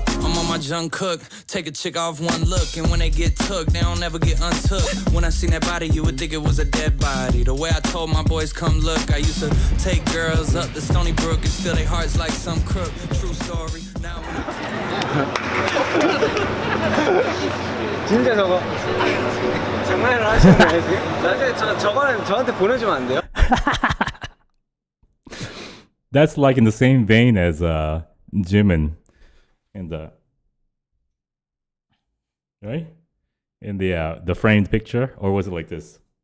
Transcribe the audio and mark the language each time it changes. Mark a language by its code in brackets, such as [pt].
[en] I'm on my Jungkook, take a chick off one look, and when they get took, they don't ever get untook. When I seen that body, you would think it was a dead body. The way I told my boys, come look, I used to take girls up the Stony Brook and steal their hearts like some crook. True story. Now [ko] 진짜 저거 장난을 하시는 거예요 지금? 나중에 저거는 저한테 보내주면 안 돼요? [en] That's like in the same vein as Jimin in the right in the framed picture, or was it like this?